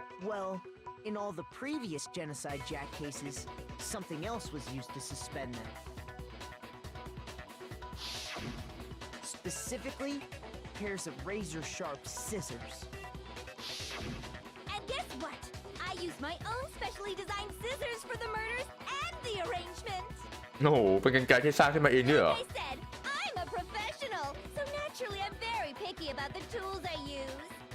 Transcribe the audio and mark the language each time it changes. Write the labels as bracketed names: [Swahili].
[English] Well, in all the previous Genocide Jack cases, something else was used to suspend them. Specifically, pairs of razor-sharp scissors. And guess what? I used my own specially designed scissors for the murders and the arrangement. [Thai] โอ้โหเป็นกรรไกรที่สร้างขึ้นมาเองด้วยเหรอ [English] Like I said, I'm a professional, so naturally I'm very picky about the tools I use.